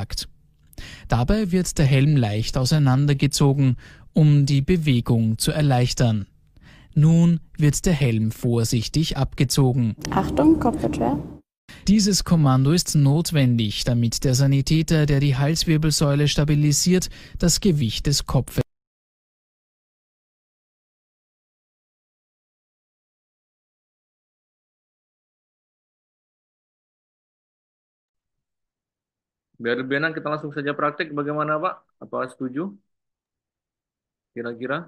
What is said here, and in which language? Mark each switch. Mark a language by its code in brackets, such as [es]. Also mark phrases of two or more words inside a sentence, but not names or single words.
[de] Dabei wird der Helm leicht auseinandergezogen um die Bewegung zu erleichtern. Nun wird der Helm vorsichtig abgezogen. Achtung, Kopf wird schwer. Dieses Kommando ist notwendig, damit der Sanitäter, der die Halswirbelsäule stabilisiert, das Gewicht des Kopfes [id] Biar lebih enak kita langsung saja praktek. Bagaimana Pak? Apa setuju? Kira-kira